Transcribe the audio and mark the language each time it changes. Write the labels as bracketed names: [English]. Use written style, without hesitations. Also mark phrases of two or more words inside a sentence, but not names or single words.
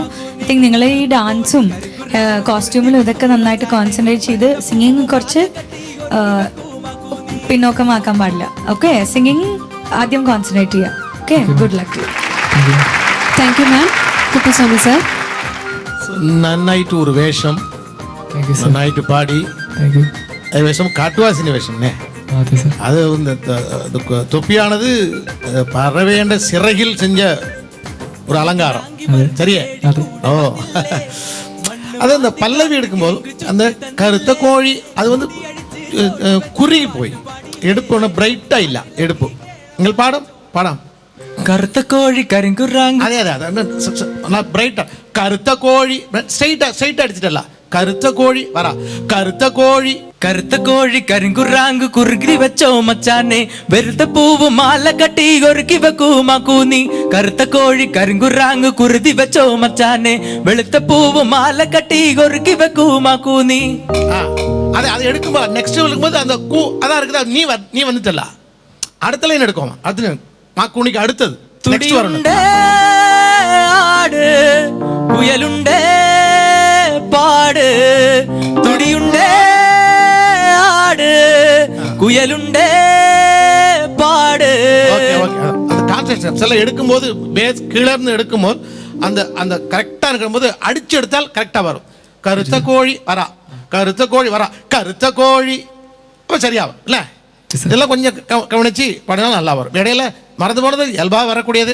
[English] I think [Malayalam] നിങ്ങൾ ഈ ഡാൻസും കോസ്റ്റ്യൂമിലും ഇതൊക്കെ നന്നായിട്ട് കോൺസെൻട്രേറ്റ് ചെയ്ത് സിംഗിങ് കുറച്ച് പിന്നോക്കമാക്കാൻ പാടില്ല. ഓക്കെ, സിംഗിങ് ആദ്യം കോൺസെൻട്രേറ്റ് ചെയ്യുക. [English] Okay, good luck. Thank you ma'am. Kuppuswamy sir. [Malayalam] നന്നായിട്ട് ഒരു വേഷം, നന്നായിട്ട് പാടി. വേഷം കാട്ടുവാസിന്റെ വേഷം. [Tamil] அது தொப்பியானது பறவைண்ட சிறகில் செஞ்ச ஒரு அலங்காரம். சரியா? ஓ, அது அந்த பல்லவி எடுக்கும்போது அந்த கருத்த கோழி அது வந்து குறுகி போய் எடுப்பு ஒன்று பிரைட்டா இல்ல எடுப்பு. நீங்கள் பாடம் [Malayalam] കറുത്ത കോഴി കരിങ്കുറാങ്ങ്. അതെ അതെ അതെ, ബ്രൈറ്റാ. കറുത്ത കോഴി സ്ട്രൈറ്റ് അടിച്ചിട്ടല്ല, കറുത്ത കോഴി പറ. കറുത്ത കോഴി കരിങ്കുറാങ്ക് കുറുകി വെച്ചോ മച്ചാനെ വെറുതെ പൂവ് മാല കെട്ടി ഒരുക്കി വെക്കൂ മകൂന്നി കറുത്ത കോഴി കരിങ്കുറാങ്ക് കുറുതി വെച്ചോ മച്ചാനെ വെളുത്ത പൂവ് മാല കെട്ടി ഒരുക്കി വെക്കൂ മകൂന്നി. അതെ, അത് എടുക്കുമ്പോ നെക്സ്റ്റ് വിളിക്കുമ്പോൾ [Tamil] அந்த கூ அதான் இருக்குது. நீ வந்துட்டல, அடுத்த லைன் எடுக்கும். அது மாக்கூனிக்கு அடுத்தது நெக்ஸ்ட் வரணும். [Malayalam] ആട് കുയലുണ്ടേ പാട് തുടിയുണ്ടേ ആട് കുയലുണ്ടേ പാട്. [Tamil] ஓகே ஓகே, அந்த கான்செப்ட் எல்லாம் எடுக்கும்போது பேஸ் கீழ இருந்து எடுக்கும்போது அந்த அந்த கரெக்டா இருக்கும்போது அடிச்சு எடுத்தால் கரெக்டா வரும். கருத்த கோழி வரா, கருத்த கோழி வரா, கருத்த கோழி. அப்ப சரியாகும் இல்ல? இதெல்லாம் கொஞ்சம் கவனிச்சு பாடினா நல்லா வரும். இடையில மறந்து போனது இயல்பா வரக்கூடியது.